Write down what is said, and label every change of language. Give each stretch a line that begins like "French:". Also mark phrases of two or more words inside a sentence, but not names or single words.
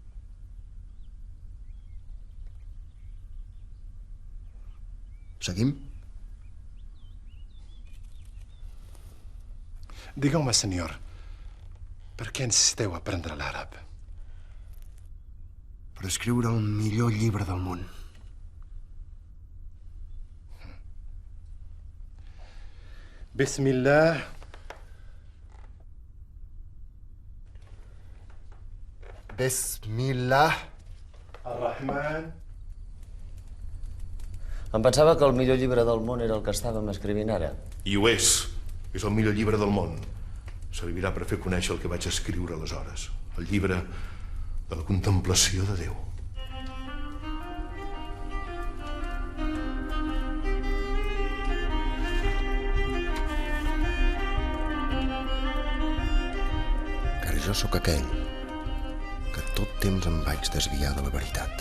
Catalan: Seguim? Digueu-me, senyor, per què insisteu a aprendre l'àrab? Per escriure el millor llibre del món. Bismillah. Bismillah. Ar-Rahman. Em pensava que el millor llibre del món era el que estàvem escrivint ara. I ho és. És el millor llibre del món. Servirà per fer conèixer el que vaig escriure aleshores. El llibre de la contemplació de Déu. Car jo sóc aquell que tot temps em vaig desviar de la veritat.